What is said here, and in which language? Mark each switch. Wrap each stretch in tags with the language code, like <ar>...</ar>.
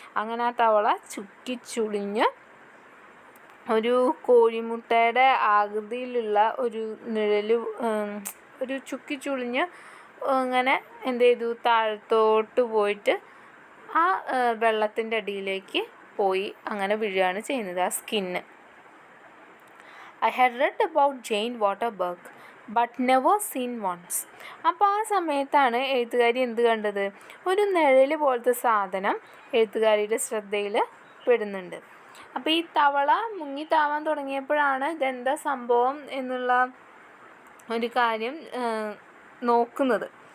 <ml>അങ്ങനെ ആ തവള ചുക്കിച്ചുളിഞ്ഞ് ഒരു കോഴിമുട്ടയുടെ ആകൃതിയിലുള്ള ഒരു നിഴൽ, ഒരു ചുക്കിച്ചുളിഞ്ഞ് അങ്ങനെ എന്ത് ചെയ്തു, താഴത്തോട്ട് പോയിട്ട് ആ വെള്ളത്തിൻ്റെ അടിയിലേക്ക് പോയി അങ്ങനെ വീഴുകയാണ് ചെയ്യുന്നത്, ആ skin.</ml> <en>I had read about Jane Waterbuck but never seen once.</en> <ml>അപ്പോൾ ആ സമയത്താണ് എഴുത്തുകാരി എന്ത് കണ്ടത്, ഒരു നിഴൽ പോലത്തെ സാധനം എഴുത്തുകാരിയുടെ ശ്രദ്ധയിൽ പെടുന്നുണ്ട്. അപ്പോൾ ഈ തവള മുങ്ങി താവാൻ തുടങ്ങിയപ്പോഴാണ് ഇതെന്താ സംഭവം എന്നുള്ള ഒരു കാര്യം നോക്കുന്നത്.</ml>